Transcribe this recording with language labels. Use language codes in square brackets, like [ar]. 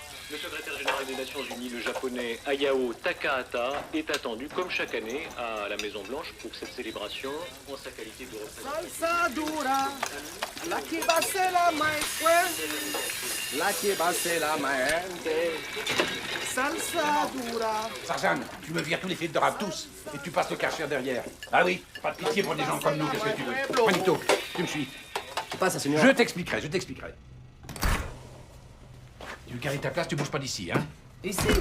[fr] Le secrétaire général des Nations Unies, le japonais Hayao Takahata, est attendu comme chaque année à la Maison Blanche pour cette célébration en sa qualité de représentant. [es] Salsa dura, la que va ser la más fuerte, la que va ser la más salsa dura. [fr] Tarzan, tu me vires tous les films de rap tous, et tu passes le karcher derrière. Ah oui, pas de pitié pour des gens comme nous, qu'est-ce que tu veux? Manito, tu me suis. [es] ¿Qué pasa, señor? [fr] Je t'expliquerai, je t'expliquerai. Tu veux carrer ta place, tu bouges pas d'ici, hein? Ici.